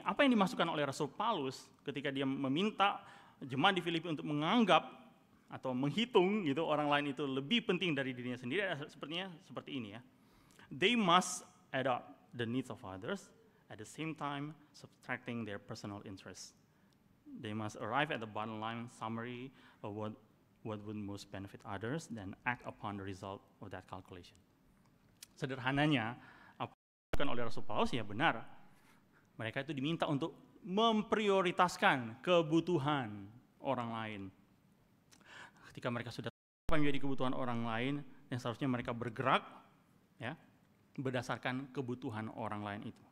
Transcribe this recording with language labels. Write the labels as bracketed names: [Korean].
[Indonesian] Apa yang dimasukkan oleh Rasul Paulus ketika dia meminta jemaat di Filipi untuk menganggap atau menghitung gitu orang lain itu lebih penting dari dirinya sendiri, sepertinya seperti ini ya. [English] They must adopt the needs of others at the same time subtracting their personal interests. They must arrive at the bottom line summary of what would most benefit others, then act upon the result of that calculation. [Indonesian] Sederhananya, apa yang dilakukan oleh Rasul Paulus ya benar. Mereka itu diminta untuk memprioritaskan kebutuhan orang lain. ketika mereka sudah tahu apa yang menjadi kebutuhan orang lain, dan seharusnya mereka bergerak ya berdasarkan kebutuhan orang lain itu.